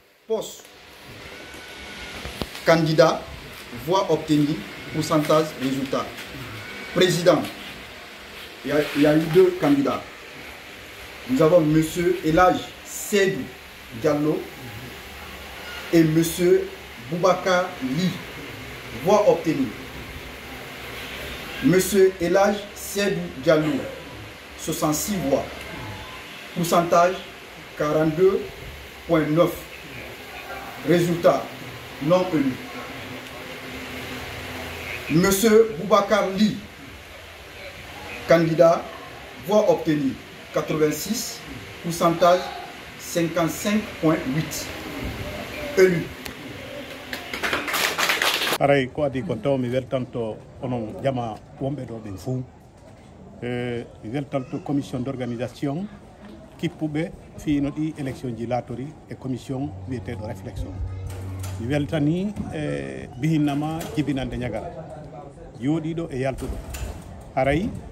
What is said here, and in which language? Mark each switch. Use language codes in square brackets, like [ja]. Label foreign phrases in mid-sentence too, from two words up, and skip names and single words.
[fr] Poste. Candidat, voix obtenue, pourcentage, résultat. Président, il y a eu 2 candidats. Nous avons M. Elhadj Seydou Diallo et M. Boubacar Ly. Voix obtenue. M. Elhadj Seydou Diallo, 66 voix. Pourcentage 42,9. Résultat non élu. M. Boubacar Ly, candidat, voix obtenue 86, pourcentage 55,8. Élu. [ff] Aray ko adi ko taw mi weltanto onon jama wombe do ben fou mi weltanto [fr] commission d'organisation [ff] kippube fi no di élection ji latori e commission wiete do réflexion mi weltani bihinnama jibinande ñagara yodido e yaltudo aray